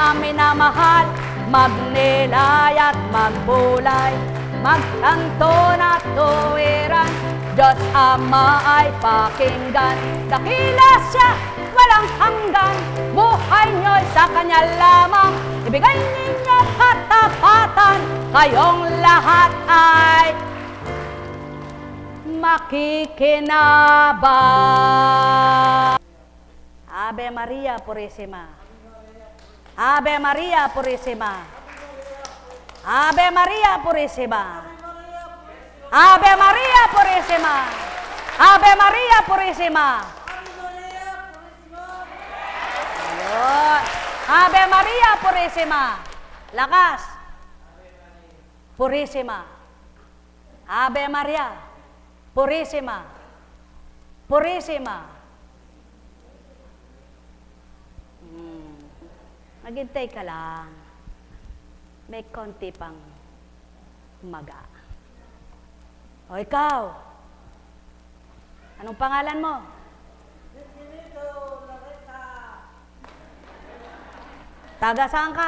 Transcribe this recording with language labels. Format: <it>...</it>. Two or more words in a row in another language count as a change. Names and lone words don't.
<tl>minamahal, magnilay at magbulay, magtanto na tuwiran, Diyos Ama ay pakinggan, dakila siya, walang hanggan, buhay nyo'y sa Kanya lamang, ibigay ninyo katapatan, kayong lahat ay makikinabang.</tl> <es>Ave Maria Purísima. Ave Maria Purísima. Ave Maria Purísima. Ave Maria Purísima. Ave Maria Purísima.</es> <tl>Ayun.</tl> <es>Ave Maria Purísima. Lakas. Purísima. Ave Maria Purísima. Purísima.</es> <tl>Maghintay ka lang. May konti pang maga. O ikaw, anong pangalan mo? Taga saan ka?</tl>